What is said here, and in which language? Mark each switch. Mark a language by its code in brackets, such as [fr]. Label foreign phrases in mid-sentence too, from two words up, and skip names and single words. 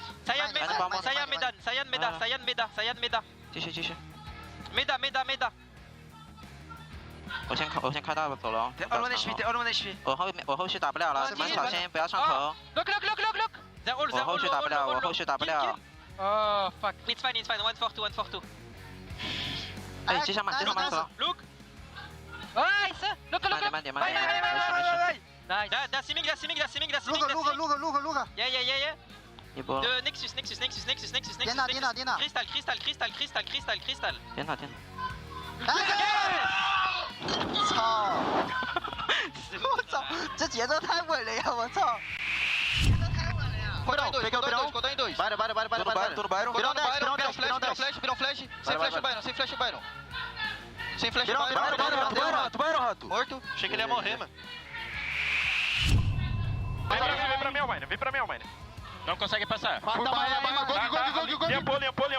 [zh] 三眼没打，继续。没打。我先开大走了。二轮的 HP。我后续打不了了，蛮小心，不要上头。Look！我后续打不了。 [en] Oh fuck！ It's fine. [zh] 142。哎，接上慢走。Look！ [en] Look！ 慢点。Nice。Da Siming。Yeah。 [zh] 一波。Nexus。颠倒。Crystal。颠倒。操！我操，这节奏太稳了呀！我操！快到 ！Pegou！ [pt] Vai, Virão flash. Sem flash o Byron. Tubarão, rato. Morto. Achei que ele ia morrer, mano. Vem pra mim, Almine. Não consegue passar. Gol. Limpou.